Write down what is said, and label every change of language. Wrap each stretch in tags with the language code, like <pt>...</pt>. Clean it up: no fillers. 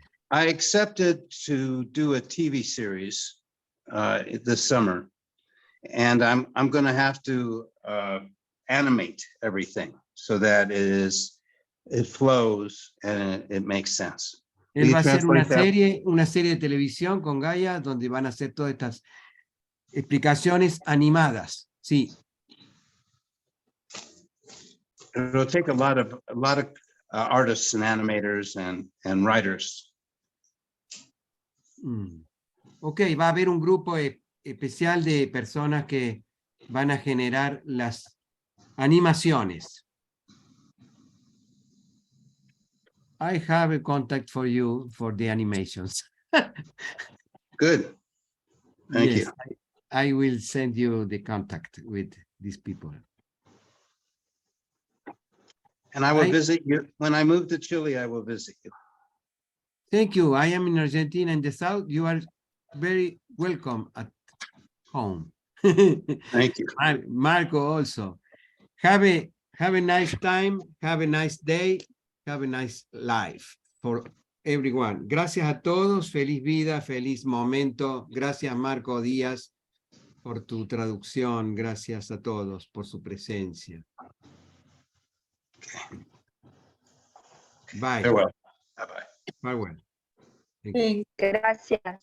<en>I accepted to do a TV series this summer, and I'm going to have to animate everything so that it flows and it makes sense.</en> <es>Él va a hacer una serie de televisión con Gaia donde van a hacer todas estas explicaciones animadas. Sí.</es> <en>It'll take a lot of artists and animators and writers.</en> <es>Ok, va a haber un grupo especial de personas que van a generar las animaciones.</es> <en>I have a contact for you for the animations. Good. Thank you. I will send you the contact with these people. And I will visit you. When I move to Chile, I will visit you. Thank you. I am in Argentina in the south. You are very welcome at home. Thank you. Marko also. Have a nice time. Have a nice day. Have a nice life for everyone.</en> <es>Gracias a todos. Feliz vida, feliz momento. Gracias, Marko Díaz, por tu traducción. Gracias a todos por su presencia.</es> <en>Bye. Farewell. Bye-bye. Farewell.</en> <es>Gracias.</es>